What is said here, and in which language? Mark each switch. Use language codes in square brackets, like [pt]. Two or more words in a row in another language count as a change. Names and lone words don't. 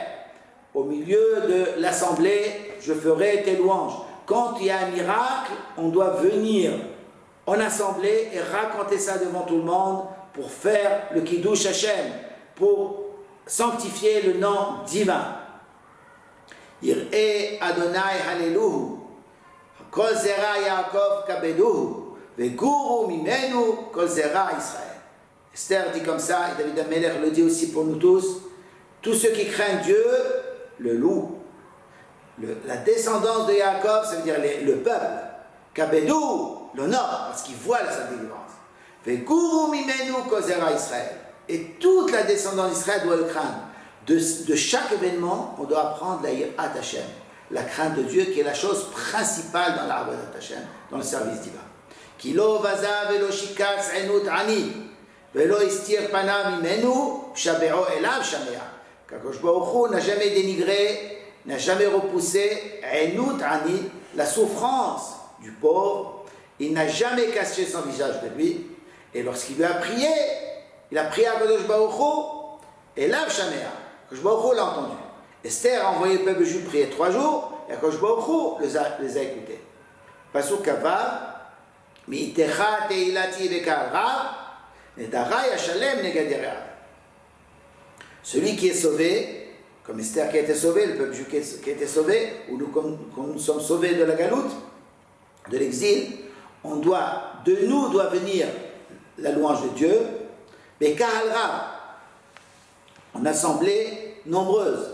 [fr] Au milieu de l'assemblée, je ferai tes louanges. Quand il y a un miracle, on doit venir en assemblée et raconter ça devant tout le monde pour faire le [he] קידוש השם, [fr] pour sanctifier le nom divin. [he] יראי אדני הללוהו, כל זרע יעקב כבדוהו, וגורו ממנו כל זרע ישראל. [fr] Esther dit comme ça, et David Améler le dit aussi pour nous tous, tous ceux qui craignent Dieu le louent. La descendance de Yaakov, ça veut dire le peuple. Kabedou, l'honneur, parce qu'il voit sa délivrance. [he] וגורו ממנו כל זרע ישראל. [fr] Et toute la descendance d'Israël doit le craindre. De chaque événement, on doit apprendre la [he] יראת השם, [fr] la crainte de Dieu, qui est la chose principale dans l' [he] עבודת השם, [fr] dans le service divin. [he] כי לא בזה ולא שקץ ענות עני, ולא הסתיר פניו ממנו, ובשועו אליו שמע. קדוש ברוך הוא [fr] n'a jamais dénigré, n'a jamais repoussé [he] ענות עני, [fr] la souffrance du pauvre. Il n'a jamais caché son visage de lui. Et lorsqu'il lui a prié, il a prié à [he] קדוש ברוך הוא, אליו שמע. קדוש ברוך הוא [fr] l'a entendu. Esther a envoyé le peuple juif prier 3 jours, et [he] קדוש ברוך הוא [fr] les a écoutés. [he] פסוק כו, מאתך תהלתי בקהל רב, נדרי אשלם נגד יראיו. [fr] Celui qui est sauvé, comme Esther qui a été sauvé, le peuple juif qui a été sauvé, ou nous, comme nous sommes sauvés de la galoute, de l'exil, de nous doit venir la louange de Dieu, [he] בקהל רב, [fr] en assemblée nombreuse.